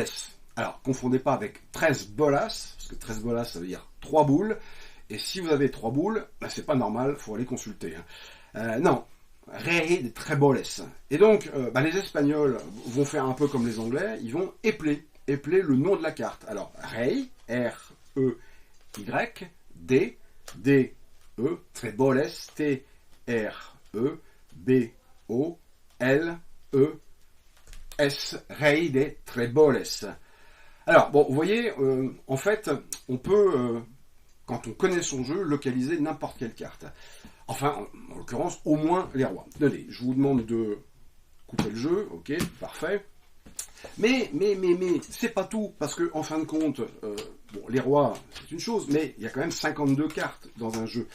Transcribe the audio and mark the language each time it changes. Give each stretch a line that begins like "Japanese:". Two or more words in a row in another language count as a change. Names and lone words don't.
French: Alors, confondez pas avec 13 bolas, parce que 13 bolas, ça veut dire 3 boules. Et si vous avez 3 boules, c'est pas normal, faut aller consulter.
Spanish: Non, rey de treboles.
French: Et donc, les Espagnols vont faire un peu comme les Anglais, ils vont épeler le nom de la carte. Alors,
Spanish: rey, R-E-Y, D-E, treboles, T-R-E-B-O-L-E-S, rey de treboles.
French: Alors, vous voyez, en fait, on peut, quand on connaît son jeu, localiser n'importe quelle carte. Enfin, en l'occurrence, au moins les rois. Allez, je vous demande de couper le jeu, ok, parfait. Mais, c'est pas tout, parce que, en fin de compte, les rois, c'est une chose, mais il y a quand même 52 cartes dans un jeu.